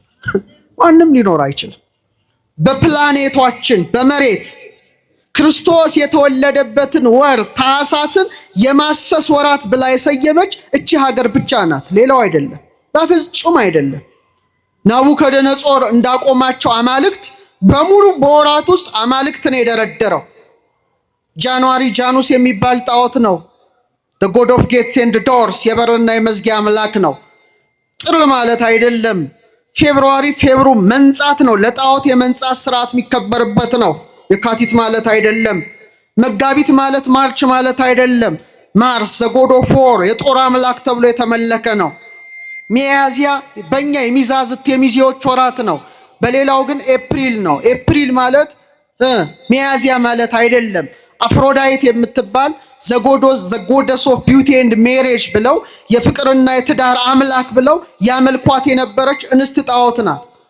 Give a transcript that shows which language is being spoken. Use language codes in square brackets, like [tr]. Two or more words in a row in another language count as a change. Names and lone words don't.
[am] ማንም ሊኖር አይችልም። በፕላኔቷችን በመሬት ክርስቶስ የተወለደበትን ወር ታኅሳስን የማሰስ ወራት ብላ የሰየመች እቺ ሀገር ብቻ ናት፣ ሌላው አይደለም፣ በፍጹም አይደለም። ናቡከደነጾር እንዳቆማቸው አማልክት በሙሉ በወራት ውስጥ አማልክትን የደረደረው ጃንዋሪ ጃኑስ የሚባል ጣዖት ነው። [en] the god of gates and doors [am] የበርና የመዝጊያ አምላክ ነው። ጥር ማለት አይደለም። ፌብሩዋሪ ፌብሩ መንጻት ነው፣ ለጣዖት የመንጻት ስርዓት የሚከበርበት ነው። የካቲት ማለት አይደለም። መጋቢት ማለት ማርች ማለት አይደለም። ማርስ [en] the god of war [am] የጦር አምላክ ተብሎ የተመለከ ነው። ሚያዝያ በእኛ የሚዛዝት የሚዜዎች ወራት ነው። በሌላው ግን ኤፕሪል ነው። ኤፕሪል ማለት ሚያዝያ ማለት አይደለም። አፍሮዳይት የምትባል [en] the goddess of beauty and marriage [am] ብለው የፍቅርና የትዳር አምላክ ብለው ያመልኳት የነበረች እንስት ጣዖት ናት።